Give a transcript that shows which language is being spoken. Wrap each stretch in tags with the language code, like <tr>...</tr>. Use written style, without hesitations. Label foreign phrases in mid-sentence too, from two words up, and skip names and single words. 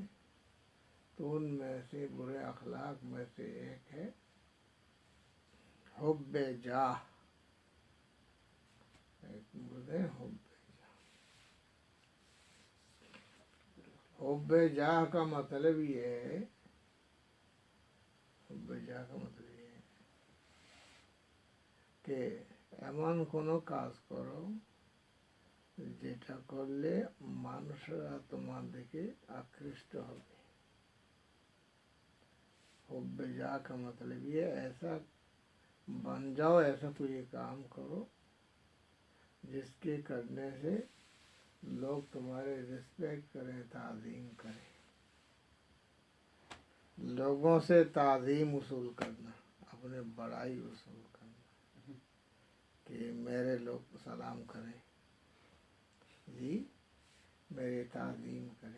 <ur>تو ان میں سے برے اخلاق میں سے ایک ہے حب جاہ، ایک بولتے ہیں حب جاہ۔ حب جاہ کا مطلب یہ ہے، حب جاہ کا مطلب یہ ہے کہ</ur> <bn>এমন কোনো কাজ করো যেটা করলে মানুষরা তোমার দিকে আকৃষ্ট হবে।</bn> <ur>حبِ جاہ کا مطلب یہ ایسا بن جاؤ، ایسا کوئی کام کرو جس کے کرنے سے لوگ تمہارے रिस्पेक्ट کریں، تعظیم کریں। لوگوں سے تعظیم وصول کرنا، اپنے بڑائی وصول کرنا کہ میرے لوگ سلام کریں جی، میری تعظیم کریں.</ur>